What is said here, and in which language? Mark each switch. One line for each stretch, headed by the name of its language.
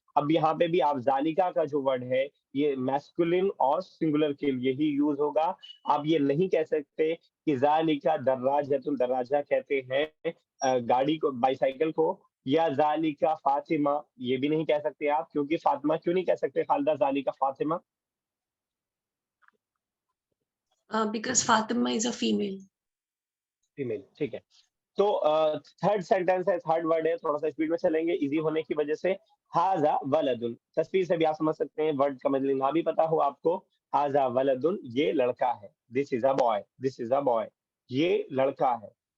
Hindi: अब यहाँ पे भी आप ज़ालिका का जो वर्ड है ये मैस्कुलिन और सिंगुलर के लिए ही यूज होगा। आप ये नहीं कह सकते कि
Arabic: ज़ालिका दर्राजतुन,
Hindi: दर्राजा कहते हैं गाड़ी को, बाइसाइकिल को, या
Arabic: ज़ालिका फातिमा,
Hindi: ये भी नहीं कह सकते आप, क्योंकि फातिमा क्यों नहीं कह सकते Khaleda, ज़ालिका Fatima?
English: Because Fatima is a female.
Hindi: Female, ठीक है। तो थर्ड सेंटेंस है, थर्ड वर्ड है, थोड़ा सा स्पीड में चलेंगे इजी होने की वजह से।
Arabic: हाजा वलदुन,
Hindi: तस्वीर से भी आप समझ सकते हैं, वर्ड का मतलब ना भी पता हो आपको।
Arabic: हाजा वलदुन,
Hindi: ये लड़का है।
English: this is a boy, this is a boy,
Hindi: ये लड़का है।